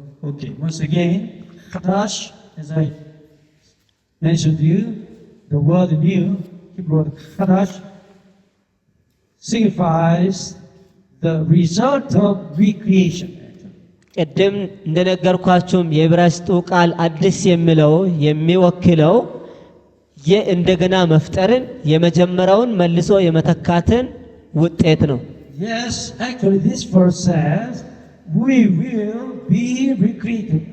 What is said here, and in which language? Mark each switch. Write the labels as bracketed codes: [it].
[en] Okay, once again, Kadash, as I mentioned to you, the word new, Hebrew word Kadash, signifies the result of recreation. [am] ቅድም እንደነገርኳችሁም የዕብራይስጡ ቃል አዲስ የሚለው የሚወክለው የእንደገና መፍጠርን የመጀመሪያውን መልሶ የመተካትን ውጤት ነው። [en] Yes, actually this verse says we will be recreated.